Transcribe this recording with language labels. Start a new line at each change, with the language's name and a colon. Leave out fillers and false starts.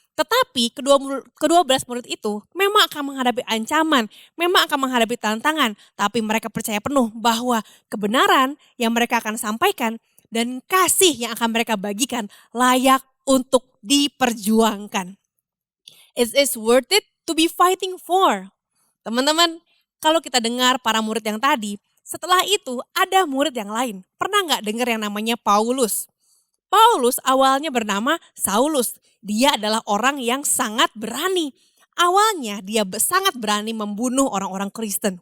Indonesian: Tetapi ke-12 murid itu memang akan menghadapi ancaman, memang akan menghadapi tantangan. Tapi mereka percaya penuh bahwa kebenaran yang mereka akan sampaikan dan kasih yang akan mereka bagikan layak untuk diperjuangkan.
English: It is worth it to be fighting for.
Indonesian: Teman-teman, kalau kita dengar para murid yang tadi, setelah itu ada murid yang lain. Pernah gak dengar yang namanya Paulus? Paulus awalnya bernama Saulus. Dia adalah orang yang sangat berani. Awalnya dia sangat berani membunuh orang-orang Kristen.